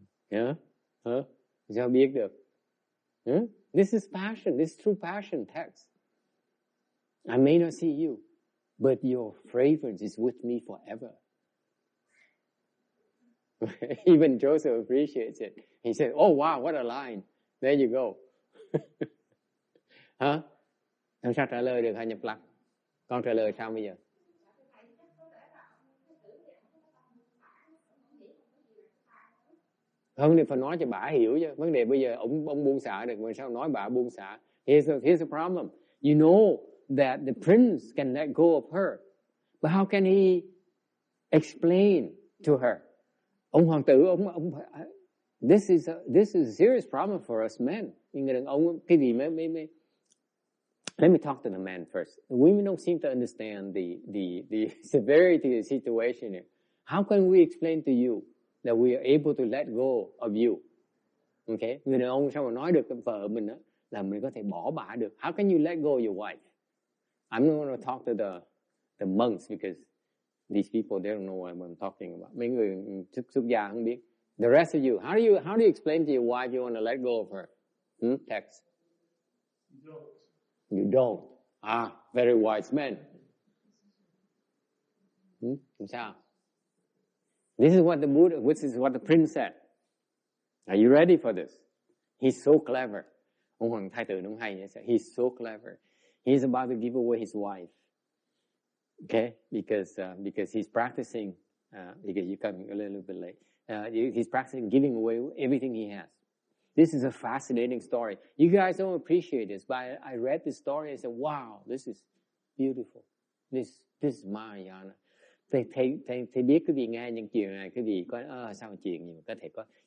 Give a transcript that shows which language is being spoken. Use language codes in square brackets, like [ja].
[en] Yeah? Huh? [vi] Sao biết được? [en] Huh? This is passion. This is true passion text. I may not see you, but your fragrance is with me forever. Even Joseph appreciates it. He said, oh wow, what a line. There you go. [vi] Hả? Làm sao trả lời được hả Nhập Lặc? Con trả lời sao bây giờ? Không thì phải nói cho bà hiểu chứ. Vấn đề bây giờ ông buông xả được, mà sao nói bà buông xả? [en] Here's the problem. You know that the prince can let go of her, but how can he explain to her? [vi] Ông hoàng tử, ông [en] this is a serious problem for us men. [vi] Người đàn ông cái gì mới [en] Let me talk to the man first. Women don't seem to understand the severity of the situation here. How can we explain to you that we are able to let go of you? Okay? [vi] Người đàn ông sao mà nói được vợ mình đó là mình có thể bỏ bả được. [en] How can you let go of your wife? I'm not going to talk to the monks because these people, they don't know what I'm talking about. [vi] Mấy người xuất gia không biết. [en] The rest of you, how do you explain to your wife you want to let go of her? Text. You don't. Very wise man. [vi] Sao? [en] This is what the Buddha, this is what the prince said. Are you ready for this? He's so clever. [vi] Ông hoàng thái tử ông hay. [en] He's so clever. He's about to give away his wife. Okay? Because he's practicing, because you come a little bit late. He's practicing giving away everything he has. This is a fascinating story. You guys don't appreciate this, but I read this story and I said, wow, this is beautiful. This is Mahayana. [vi] Thầy biết quý vị nghe những chuyện này, quý vị có sao chuyện gì mà có thể có.